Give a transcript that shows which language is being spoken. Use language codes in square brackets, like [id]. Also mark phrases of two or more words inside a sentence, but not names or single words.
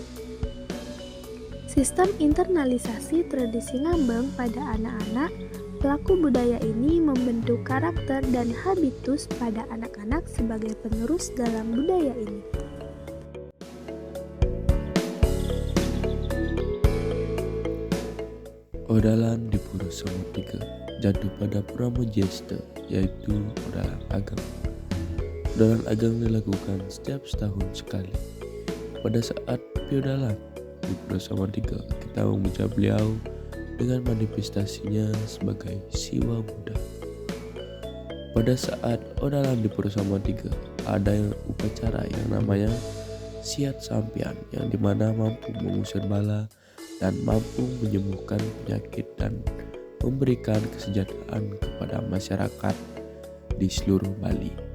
[id] Sistem internalisasi tradisi ngambeng pada anak-anak pelaku budaya ini membentuk karakter dan habitus pada anak-anak sebagai penerus dalam budaya ini. Odalan di Pura Samuan 3 jatuh pada Puramo Jesta, yaitu Odalan Ageng. Odalan Ageng dilakukan setiap setahun sekali. Pada saat Piodalan di Pura Samuan 3, kita memuja beliau dengan manifestasinya sebagai Siwa Buddha. Pada saat Odalan di Pura Samuan 3, ada upacara yang namanya Siat Sampian, yang dimana mampu mengusir bala dan mampu menyembuhkan penyakit dan memberikan kesejahteraan kepada masyarakat di seluruh Bali.